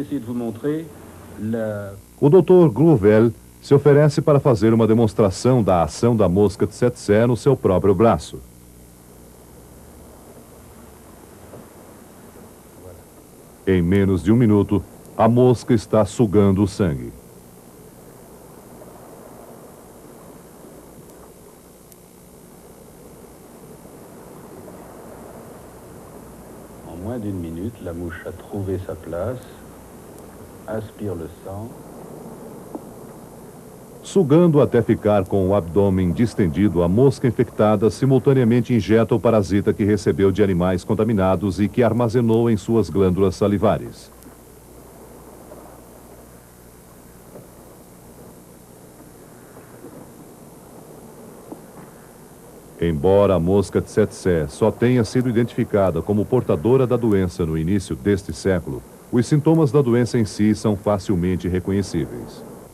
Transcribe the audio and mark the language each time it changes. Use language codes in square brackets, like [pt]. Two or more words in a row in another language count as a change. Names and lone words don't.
[pt] O Dr. Grouvel se oferece para fazer uma demonstração da ação da mosca tsetse no seu próprio braço. Em menos de 1 minuto, a mosca está sugando o sangue. [fr] En moins d'1 minute, la mouche a trouvé sa place, aspire le sang. [pt] Sugando até ficar com o abdômen distendido, a mosca infectada simultaneamente injeta o parasita que recebeu de animais contaminados e que armazenou em suas glândulas salivares. Embora a mosca tsetse só tenha sido identificada como portadora da doença no início deste século, os sintomas da doença em si são facilmente reconhecíveis.